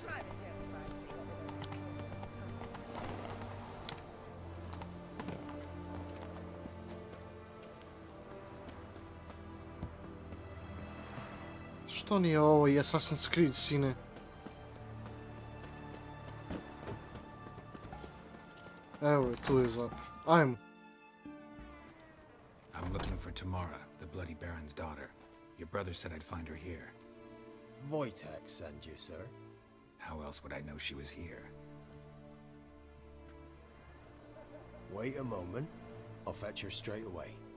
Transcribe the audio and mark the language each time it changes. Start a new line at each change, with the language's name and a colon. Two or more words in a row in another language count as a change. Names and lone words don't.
Croatian: Što nije ovo i Assassin's Creed, sine? Evo je, tu je zapravo. Ajmo.
English: I'm looking for Tamara, the Bloody Baron's daughter. Your brother said I'd find her here. Wojtek sent you, sir. How else would I know she was here? Wait a moment. I'll fetch her straight away.